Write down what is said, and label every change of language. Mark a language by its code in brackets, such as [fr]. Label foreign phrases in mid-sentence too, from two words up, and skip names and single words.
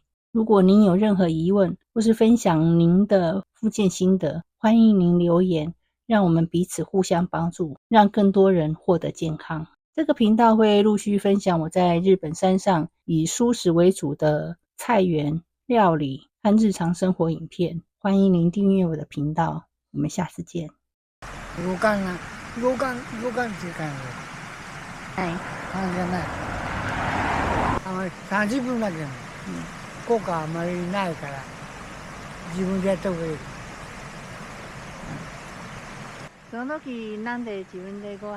[zh] 如果您有任何疑问或是分享您的复健心得，欢迎您留言，让我们彼此互相帮助，让更多人获得健康。这个频道会陆续分享我在日本山上以蔬食为主的菜园、料理和日常生活影片，欢迎您订阅我的频道，我们下次见。 [ja] 動かんっていう感じ。はい。感じじゃない。30分だけど、効果あまりないから、自分でやった方がいい。その時なんで自分でご飯を